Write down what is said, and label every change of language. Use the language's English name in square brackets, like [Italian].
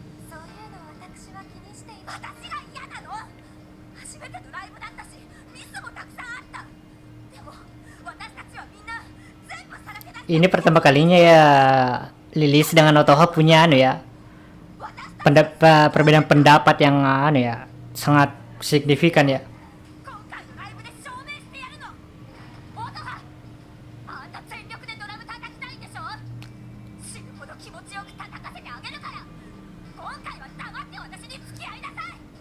[Japanese] そういうの私は気にしています。私が嫌なの。初めてのライブだったしミスもたくさんあった。でも私たちはみんな全部さらけ出して。 [Indonesian] Ini pertama kalinya ya Lilis dengan Otoha punya anu ya, perbedaan pendapat yang anu ya sangat signifikan ya. [Japanese] 今回のライブで証明してやるの。オトハ、あんた全力でドラム叩きたいんでしょ。死ぬほど気持ちよく叩かせてあげるから、今回は黙って私に付き合いなさい。